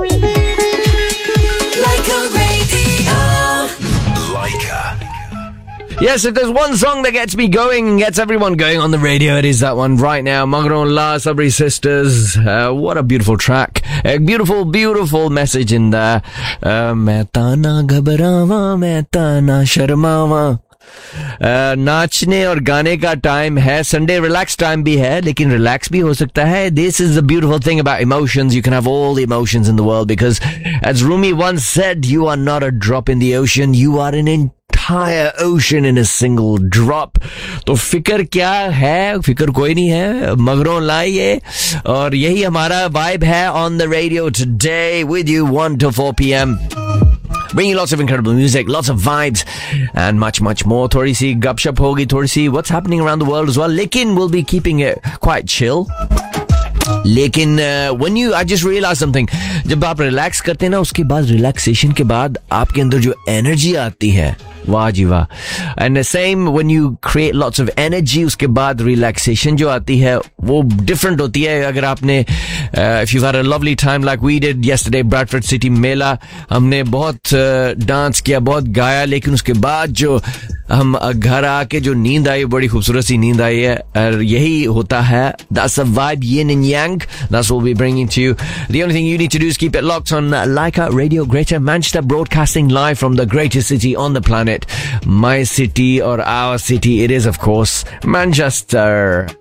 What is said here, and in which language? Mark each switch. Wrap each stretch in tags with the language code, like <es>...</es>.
<en>Radio. Leica. Yes, if there's one song that gets me going and gets everyone going on the radio, it is that one right now. Magrón La, Sabri Sisters. What a beautiful track. A beautiful, beautiful message in there.</en> <pa>ਮੈਂ ਤਾ ਨਾ ਘਬਰਾਵਾ, ਮੈਂ ਤਾ ਨਾ ਸ਼ਰਮਾਵਾ.</pa> <hi>नाचने और गाने का टाइम है. संडे रिलैक्स टाइम भी है, लेकिन रिलैक्स भी हो सकता है.</hi> <en>This is the beautiful thing about emotions. You can have all the emotions in the world because, as Rumi once said, you are not a drop in the ocean. You are an entire ocean in a single drop.</en> <hi>तो फिकर क्या है? फिकर कोई नहीं है.</hi> <pa>ਮਗਰੋਂ ਲਈ ਯੇ.</pa> <hi>और यही हमारा vibe है</hi> <en>on the radio today with you 1 to 4pm. Bringing lots of incredible music, lots of vibes, and much, much more.</en> <hi>Thori si gupshup hogi, thori si</hi> <en>what's happening around the world as well. Lekin we'll be keeping it quite chill. Lekin I just realized something.</en> <hi>जब आप relax करते ना, उसके बाद relaxation के बाद आपके अंदर जो एनर्जी आती है. वाह जी वाह.</hi> <en>And the same when you create lots of energy,</en> <hi>उसके बाद relaxation जो आती है, वो different होती है. अगर आपने</hi> <en>if you've had a lovely time like we did yesterday,</en> <hi>Bradford City Mela, हमने बहुत dance किया, बहुत गाया, लेकिन उसके बाद जो हम घर आके जो नींद आई, बड़ी खूबसूरत सी नींद आई है, और यही होता है.</hi> <en>That's the vibe, yin and yang. That's what we'll be bringing to you. The only thing you need to do is keep it locked on Leica Radio Greater Manchester, broadcasting live from the greatest city on the planet. My city or our city, it is of course Manchester.</en>